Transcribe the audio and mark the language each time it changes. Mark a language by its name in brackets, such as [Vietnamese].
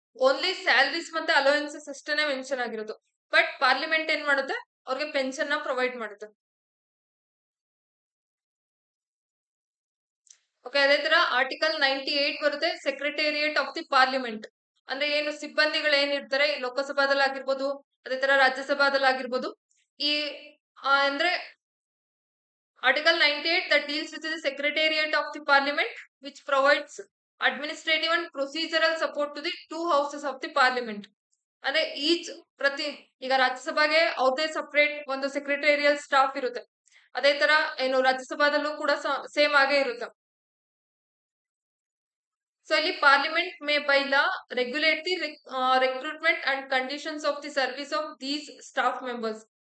[Kannada] Only salaries ಮತ್ತೆ allowances ಅಷ್ಟೇನೆ mention ಆಗಿರೋದು. ಬಟ್ ಪಾರ್ಲಿಮೆಂಟ್ ಏನ್ ಮಾಡುತ್ತೆ, ಅವ್ರಿಗೆ ಪೆನ್ಷನ್ ನ ಪ್ರೊವೈಡ್ ಮಾಡುತ್ತೆ. ಓಕೆ, ಅದೇ ತರ ಆರ್ಟಿಕಲ್ 98 ಬರುತ್ತೆ, [English] Secretariat of the parliament. [Kannada] ಅಂದ್ರೆ ಏನು ಸಿಬ್ಬಂದಿಗಳು ಏನಿರ್ತಾರೆ ಲೋಕಸಭಾದಲ್ಲಿ ಆಗಿರ್ಬೋದು, ಅದೇ ತರ ರಾಜ್ಯಸಭಾದಲ್ಲಿ ಆಗಿರ್ಬೋದು. ಈ ಅಂದ್ರೆ [English] Article 98 that deals with the secretariat of the parliament which provides administrative and procedural support to the two houses of the parliament. [Kannada] ಅಂದ್ರೆ ಈಚ್ ಪ್ರತಿ ಈಗ ರಾಜ್ಯಸಭೆಗೆ ಅವ್ರದೇ ಸಪರೇಟ್ ಒಂದು ಸೆಕ್ರೆಟೇರಿಯಲ್ ಸ್ಟಾಫ್ ಇರುತ್ತೆ. ಅದೇ ತರ ಏನು ರಾಜ್ಯಸಭಾದಲ್ಲೂ ಕೂಡ ಸೇಮ್ ಆಗೇ ಇರುತ್ತೆ. [English] So ಇಲ್ಲಿ parliament may by law regulate the recruitment and conditions of the service of these staff members.